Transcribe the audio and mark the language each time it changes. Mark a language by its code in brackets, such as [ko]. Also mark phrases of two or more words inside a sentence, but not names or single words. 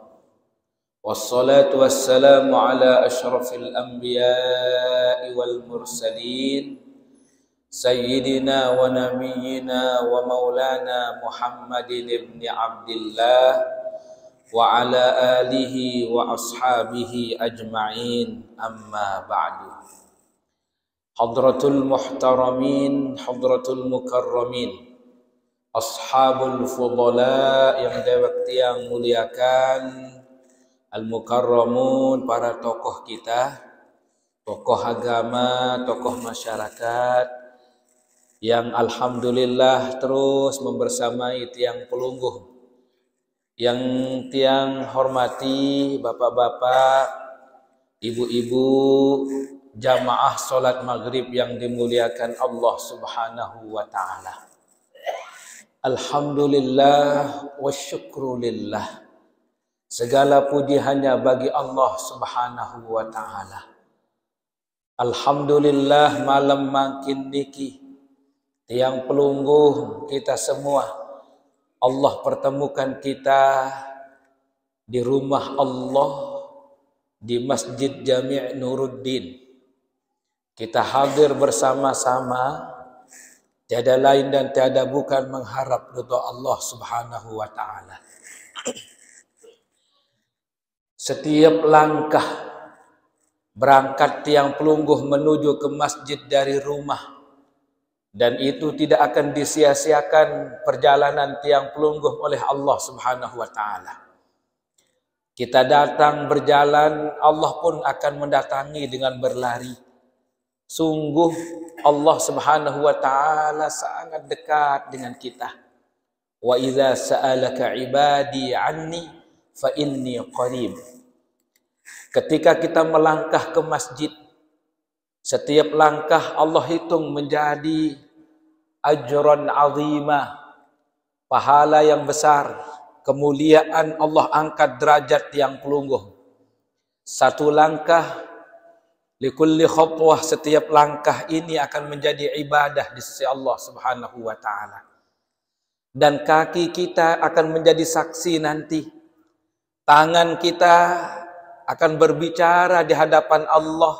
[ar] والصلاة والسلام على أشرف الأنبياء والمرسلين سيدنا ونبينا ومولانا محمد بن عبد الله وعلى آله وأصحابه أجمعين، أما بعد. حضرات المحترمين، حضرات المكرمين، أصحاب الفضلاء [id] yang dewakti yang muliakan, al-mukarramun, para tokoh kita, tokoh agama, tokoh masyarakat yang alhamdulillah terus membersamai [sas] tiang pelungguh. [id] Yang tiang hormati bapak-bapak, ibu-ibu, jamaah solat maghrib yang dimuliakan [ar] الله سبحانه وتعالى. الحمد لله والشكر لله. [id] Segala puji hanya bagi [ar] الله سبحانه وتعالى. [id] Alhamdulillah malam [sas] makin niki tiang pelungguh [id] kita semua Allah pertemukan kita di rumah Allah di Masjid Jami' Nuruddin. Kita hadir bersama-sama, tiada lain dan tiada bukan mengharap ridha [ar] الله سبحانه وتعالى. [id] Setiap langkah berangkat [sas] tiang pelungguh [id] menuju ke masjid dari rumah, dan itu tidak akan disia-siakan perjalanan [sas] tiang pelungguh [id] oleh [ar] الله سبحانه وتعالى. [id] Kita datang berjalan, Allah pun akan mendatangi dengan berlari. Sungguh [ar] الله سبحانه وتعالى [id] sangat dekat dengan kita. [ar] وإذا سألك عبادي عني فإني قريب. [id] Ketika kita melangkah ke masjid, setiap langkah Allah hitung menjadi [ar] أجرا عظيما, [id] pahala yang besar, kemuliaan. Allah angkat derajat [sas] tiang pelungguh. [id] Satu langkah, [ar] لكل خطوة, [id] setiap langkah ini akan menjadi ibadah di sisi [ar] الله سبحانه وتعالى. [id] Dan kaki kita akan menjadi saksi nanti. Tangan kita akan berbicara di hadapan Allah.